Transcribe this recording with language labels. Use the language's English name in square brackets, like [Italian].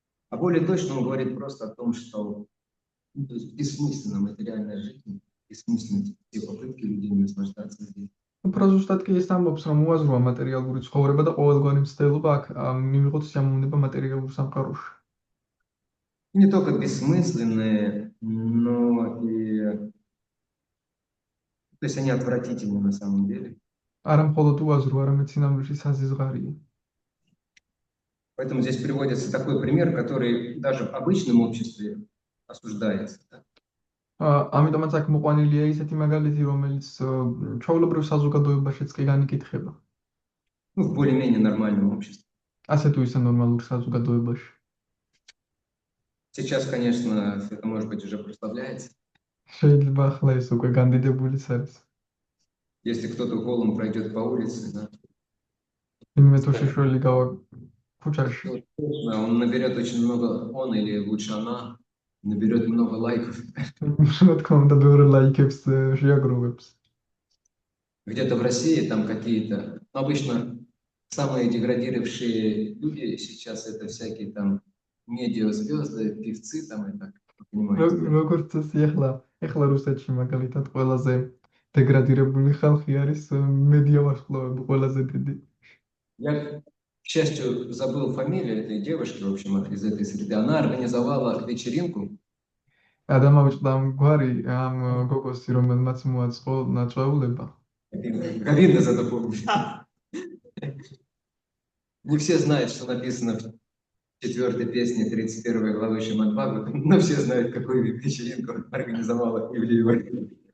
[Russian] А более точно он говорит просто о том, что то есть бессмысленна материальная жизнь, бессмысленны все попытки людей наслаждаться здесь. [Georgian] უფრო ზუსტად კი ის ამბობს, რომ უაზროა მატერიალური ცხოვრება და ყოველგვარი მცდელობა აქ მივიღოთ სიამოვნება მატერიალურ სამყაროში. [Russian] И не только бессмысленные, но и... То есть они отвратительны на самом деле. [Georgian] არა მხოლოდ უაზრო, არამედ სინამდვილეში საზიზღარია. [Russian] Поэтому здесь приводится такой пример, который даже в обычном обществе осуждается. Да? [Georgian] ამიტომაც აქ მოყვანილია ისეთი მაგალითი, რომელიც ჩვეულებრივ საზოგადოებაშიც კი განიკითხება. [Russian] Ну, в более-менее нормальном обществе. [Georgian] ასე თუ ისე ნორმალურ საზოგადოებაში. [Russian] Сейчас, конечно, это, может быть, уже прославляется. [Georgian] შეიძლება ახლა ეს უკვე განდიდებულიც არის. [Russian] Если кто-то голым пройдет по улице, да, [Georgian] ვინმე თუ შეშველი გავა ქუჩაში, [Russian] он наберет очень много, он или лучше она, наберет много лайков. [Georgian] რა თქმა უნდა, ბევრი ლაიქებს შეაგროვებს. [Russian] Где-то в России там какие-то, ну, обычно самые деградировавшие люди сейчас это всякие там медиазвезды, певцы там и так, вы понимаете. [Georgian] როგორც წესი ახლა რუსეთში მაგალითად ყველაზე დეგრადირებული ხალხი არის მედია ვარსკვლავები ყველაზე დიდი. [Russian] Я, к счастью, забыл фамилию этой девушки, в общем, из этой среды. Она организовала вечеринку. [Georgian] ადამავიწყდა გვარი ამ გოგოსი, რომელმაც მოაწყო ნაწვეულება. [Russian] Обидно за это помнить. Не все знают, что написано в 4-й песне 31 главы Шримад-Бхагаватам, но все знают, какую вечеринку организовала Ивлеева.